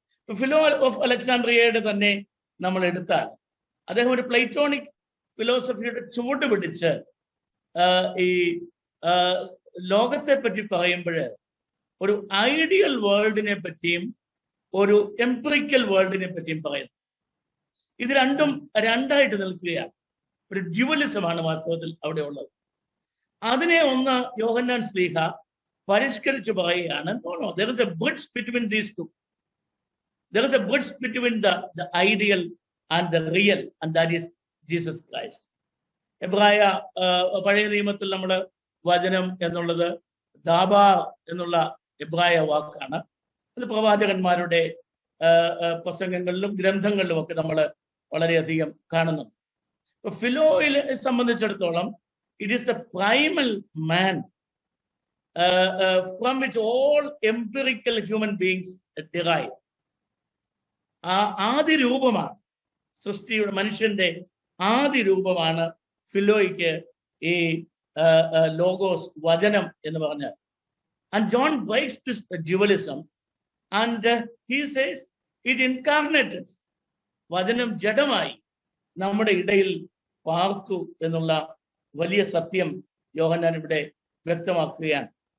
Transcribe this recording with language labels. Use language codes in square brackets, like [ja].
[ml] Philo of അലക്സാൻഡ്രിയയുടെ തന്നെ നമ്മൾ എടുത്താൽ അദ്ദേഹം ഒരു പ്ലേറ്റോണിക് ഫിലോസഫിയുടെ ചുവട് പിടിച്ച് ഈ ലോകത്തെ പറ്റി പറയുമ്പോൾ ഒരു ഐഡിയൽ വേൾഡിനെ പറ്റിയും ഒരു എംപിറിക്കൽ വേൾഡിനെ പറ്റിയും പറയുന്നു. ഇത് രണ്ടും രണ്ടായിട്ട് നിൽക്കുകയാണ്. ഒരു ഡ്യുവലിസമാണ് വാസ്തവത്തിൽ അവിടെ ഉള്ളത്. അതിനെ ഒന്ന് യോഹന്നാൻ ശ്ലീഹ പരിഷ്കരിച്ചു പറയുകയാണ്. [en] No, there is a bridge between these two. There is a bridge between the ideal and the real, and that is Jesus Christ. [ml] എബ്രായ പഴയ നിയമത്തിൽ നമ്മൾ വചനം എന്നുള്ളത് ദാബാർ എന്നുള്ള എബ്രായ വാക്കാണ്. അത് പ്രവാചകന്മാരുടെ പ്രസംഗങ്ങളിലും ഗ്രന്ഥങ്ങളിലും ഒക്കെ നമ്മൾ വളരെയധികം കാണുന്നുണ്ട്. ഫിലോയിലെ സംബന്ധിച്ചിടത്തോളം [en] it is the primal man from which all empirical human beings derive. [ml] ആദി രൂപമാണ് സൃഷ്ടിയുടെ, മനുഷ്യന്റെ ആദി രൂപമാണ് ഫിലോയ്ക്ക് ഈ ലോഗോസ്, വചനം എന്ന് പറഞ്ഞാൽ. [en] And John breaks this dualism and he says it incarnated. [ml] വചനം ജഡമായി നമ്മുടെ ഇടയിൽ പാർത്തു എന്നുള്ള വലിയ സത്യം യോഹന്നാൻ ഇവിടെ വ്യക്തമാക്കുകയാണ്.